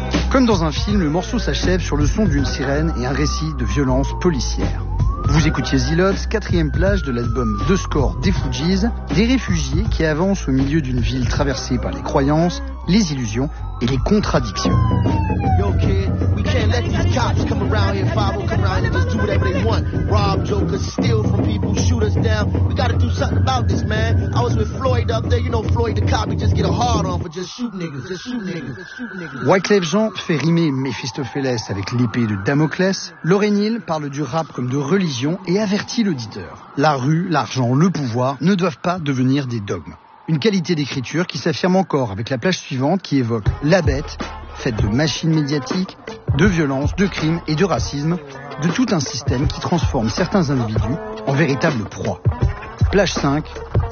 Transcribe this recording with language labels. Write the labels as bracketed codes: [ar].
[fr] Comme dans un film, le morceau s'achève sur le son d'une sirène et un récit de violence policière. Vous écoutiez Zilots, quatrième plage de l'album The Score des Fugees, des réfugiés qui avancent au milieu d'une ville traversée par les croyances, les illusions et les contradictions. [en] Yo kid, we can't let these cops come around here, 5-0 come around here, just do whatever they want. Rob jokers, steal from people, shoot us down. We gotta do something about this, man. I was with Floyd up there, you know Floyd the cop, he just get a hard on for just shooting niggas, just shooting niggas, just shooting niggas. [fr] Wyclef Jean fait rimer Méphistophélès avec l'épée de Damoclès. Lorraine Hill parle du rap comme de religion et avertit l'auditeur. La rue, l'argent, le pouvoir ne doivent pas devenir des dogmes. Une qualité d'écriture qui s'affirme encore avec la plage suivante qui évoque la bête, faite de machines médiatiques, de violence, de crimes et de racisme, de tout un système qui transforme certains individus en véritables proies. Plage 5,